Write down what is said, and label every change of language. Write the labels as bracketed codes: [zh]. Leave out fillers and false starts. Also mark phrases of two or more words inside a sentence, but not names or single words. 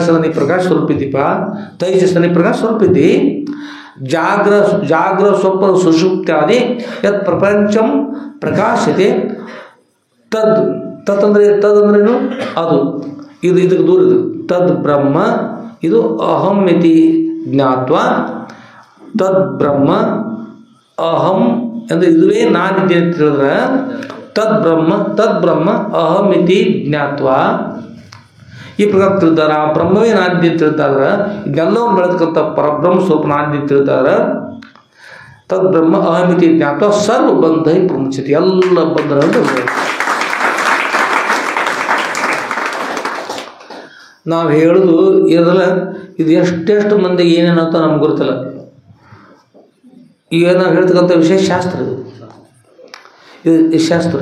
[kn] ನೀ ಪ್ರಕಾಶ ಸ್ವರೂಪ ಇದ್ದೀಪ, ತೈಜಸ್ ನೀ ಪ್ರಕಾಶ ಸ್ವರೂಪ ಇದ್ದಿ. [sa] ಜಾಗ್ರ ಸ್ವಪ್ನ ಸುಷುಪ್ತ್ಯಾದಿ ಯತ್ ಪ್ರಪಂಚಂ ಪ್ರಕಾಶತೆ. [kn] ತದಂದ್ರೇನು? ಅದು ಇದಕ್ಕೆ ದೂರ ಇದು. [sa] ತದ್ ಬ್ರಹ್ಮ, ಇದು ಅಹಂ ಇತಿ ಜ್ಞಾತ್ವ. ತದ್ ಬ್ರಹ್ಮ ಅಹಂ [kn] ಅಂದರೆ ಇದುವೇ ನಾನಿದ್ದೆ ಅಂತ ಹೇಳಿದ್ರೆ [sa] ತದ್ ಬ್ರಹ್ಮ ಅಹಂ ಇತಿ ಜ್ಞಾತ್ವ. [kn] ಈ ಪ್ರಕಾರ ತಿಳಿದಾರ ಆ ಬ್ರಹ್ಮವೇ ನಾನಿದ್ದೆ ಅಂತ ತಿಳಿದಾದ್ರೆ, ಇದೆಲ್ಲವನ್ನು ಬೆಳೆದಕ್ಕಂಥ ಪರಬ್ರಹ್ಮ ಸ್ವರೂಪ ನಾನಿದ್ದೆ ಅಂತ ತಿಳಿದಾರೆ. [sa] ತದ್ ಬ್ರಹ್ಮ ಅಹಂ ಇತಿ ಜ್ಞಾತ್ವ ಸರ್ವ ಬಂಧ ಪ್ರಮುಚ್ಯತೆ. [kn] ಎಲ್ಲ ಬಂಧನಗಳು ನಾವು ಹೇಳೋದು ಇರಲ್ಲ. ಇದು ಎಷ್ಟೆಷ್ಟು ಮಂದಿಗೆ ಏನೇನು ಅಂತ ನಮ್ಗೆ ಗೊತ್ತಿಲ್ಲ. ಈಗ ನಾವು ಹೇಳ್ತಕ್ಕಂಥ ವಿಷಯ ಶಾಸ್ತ್ರ. ಇದು ಶಾಸ್ತ್ರ.